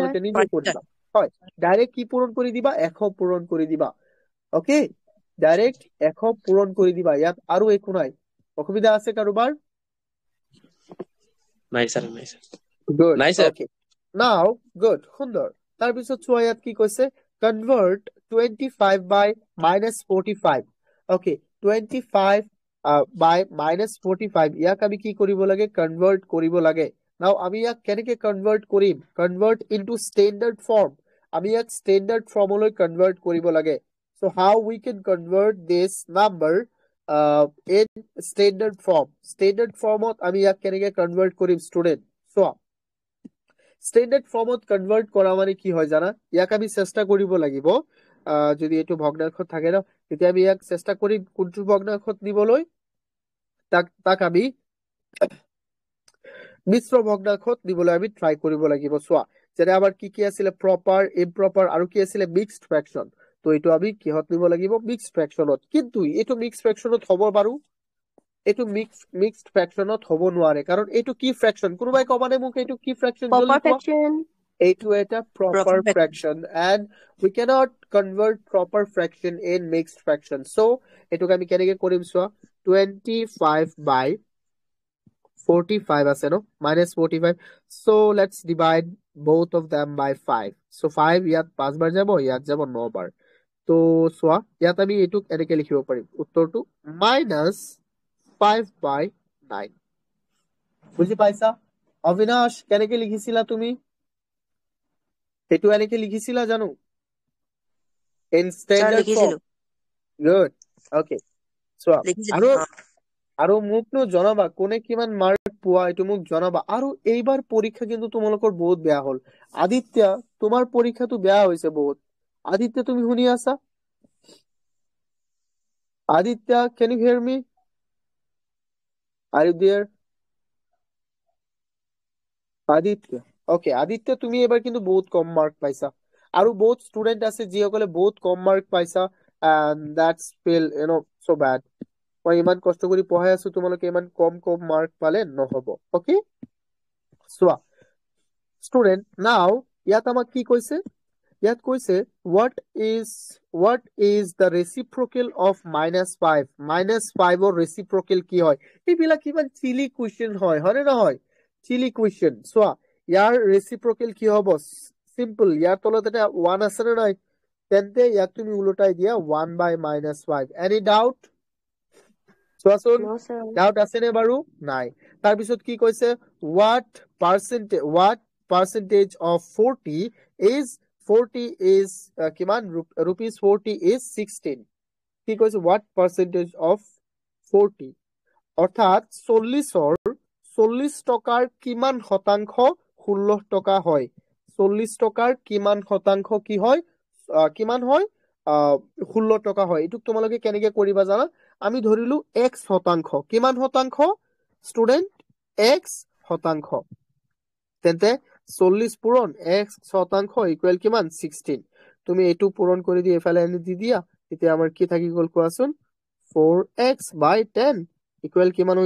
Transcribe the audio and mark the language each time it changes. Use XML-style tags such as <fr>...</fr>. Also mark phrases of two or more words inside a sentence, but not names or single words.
<as>তোমালোকে নিজে কৰিবা হয় ডাইৰেক্ট কি পূৰণ কৰি দিবা 100 পূৰণ কৰি দিবা</as> <en>okay direct</en> <as>100 পূৰণ কৰি দিবা ইয়াত আৰু একো নাই অসুবিধা আছে কাৰোবাৰ নাই স্যাৰ গুড নাই স্যার</as> <en>okay now good</en> <as>সুন্দৰ তাৰপিছত চোৱা ইয়াত কি কৈছে</as> <en>convert 25 by -45 okay 25 by -45</en> <as>ইয়াক আমি কি কৰিব লাগে কনভাৰ্ট কৰিব লাগে নাও আমি ইয়াক কেনেকে কনভাৰ্ট কৰিম</as> <en>convert into standard form</en> <as>আমি ইয়াক</as> <en>standard formলৈ</en> <as>কনভাৰ্ট কৰিব লাগে</as> <en>so how we can convert this number in standard formত</en> <as>আমি ইয়াক কেনেকে কনভাৰ্ট কৰিম ষ্টুডেন্ট চোৱা</as> <en>standard formত convert</en> <as>করা মানে কি হয় জানা ইয়াক আমি চেষ্টা কৰিব লাগিব যদি এইটো ভগ্নাংশ থাকে না তেতিয়া আমি ইয়াক চেষ্টা কৰিম কোনটো ভগ্নাংশত নিবলৈ তাক আমি মিশ্র ভগ্নাংশত নিবলৈ আমি ট্রাই কৰিব লাগিব চোৱা যেনে আমাৰ কি আছিলে</as> <en>proper improper</en> <as>আৰু কি আছিলে</as> <en>mixed fraction</en> <as>তো এইটো আমি কিহত নিব লাগিব</as> <en>mixed fractionত</en> <as>কিন্তু এইটো</as> <en>mixed fractionত</en> <as>হ'ব বাৰু এইটো</as> <en>mixed fractionত</en> <as>হ'ব নোৱাৰে কাৰণ এইটো কি ফ্ৰেকশন কোনোবাই কবানে মোক এইটো কি ফ্ৰেকশন জলদি প্ৰপাৰ কোৱা ফ্ৰেকশন এইটো এটা</as> <en>proper fraction and we cannot convert proper fraction in mixed fraction so</en> <as>এটুক আমি কেনেকে কৰিম চোৱা 25 by 45 আছে ন -45</as> <en>so let's divide both of them by 5 so</en> <as>5 ইয়াত 5 বাৰ যাব ইয়াত যাব 9 বাৰ তো চোৱা ইয়াত আমি এটুক এনেকে লিখিব পাৰিম উত্তৰটো -5 by 9 বুজি পাইছা অবিনাশ কেনেকে লিখিছিলা তুমি এইটো এনেকে লিখিছিলা জানো</as> <en>in standard form good okay so</en> <as>আৰু মোকনো জনাবা কোনে কিমান মাৰ্ক পোৱা এইটো মোক জনাবা আৰু এইবাৰ পৰীক্ষা কিন্তু তোমালোকৰ বহুত বেয়া হ'ল আদিত্য তোমাৰ পৰীক্ষাটো বেয়া হৈছে বহুত আদিত্য তুমি শুনি আছা আদিত্য</as> <en>can you hear me are you there</en> <as>আদিত্য ওকে আদিত্য তুমি এবাৰ কিন্তু বহুত কম মাৰ্ক পাইছা আৰু বহুত ষ্টুডেন্ট আছে যিসকলে বহুত কম মাৰ্ক পাইছা</as> <en>and that's feel so bad</en> <as>মই ইমান কষ্ট কৰি পঢ়াই আছো তোমালোকে ইমান কম মাৰ্ক পালে নহব ওকে চোৱা</as> <en>student now</en> <as>ইয়াত আমাক কি কৈছে ইয়াত কৈছে</as> <en>what is the reciprocal of -5</en> <as>-5 ৰ reciprocal কি হয় এইবিলাক কিমান</as> <en>silly question</en> <as>হয় হয়নে নহয়</as> <en>silly question</en> <as>চোৱা ইয়াৰ reciprocal কি হ'ব সিম্পল ইয়াৰ তলত এটা 1 আছে নে নাই তেন্তে ইয়াক তুমি উলটাই দিয়া 1 by -5</as> <en>any doubt</en> <as>চোৱাচোন</as> <en>no sir ডাউট আছে নে বাৰু নাই তাৰপিছত কি কৈছে what percentage of 40 is কিমান rupees 40 is 16 কি কৈছে what percentage of 40 অৰ্থাৎ 40 টকাৰ কিমান শতাংশ 16 টকা হয় 40 টকাৰ কিমান শতাংশ কি হয় কিমান হয় 16 টকা হয় এটুক তোমালোকে কেনেকে কৰিবা জানা আমি ধৰিলো x শতাংশ কিমান শতাংশ ষ্টুডেন্ট x শতাংশ তেন্তে 40 পূৰণ x শতাংশ ইকুৱেল কিমান 16 তুমি এটু পূৰণ কৰি দি এফালে আনি দি দিয়া তেতিয়া আমাৰ কি থাকি গল কোৱাচোন 4x by 10 equal কিমান হৈ</en>